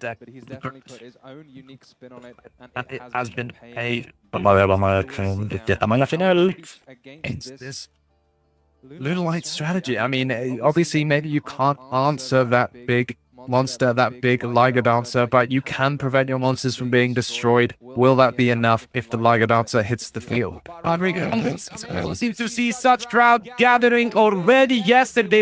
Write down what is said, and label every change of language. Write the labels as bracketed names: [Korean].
[English] deck, but he's definitely put his own unique spin on it, and it it has been paid [Spanish] vamos a ver que estamos en la final. [English] against this Lunalight strategy. I mean, obviously, maybe you can't answer that big monster, that big Liger Dancer, but you can prevent your monsters from being destroyed. Will that be enough if the Liger Dancer hits the field? We seem to see such crowd gathering already yesterday.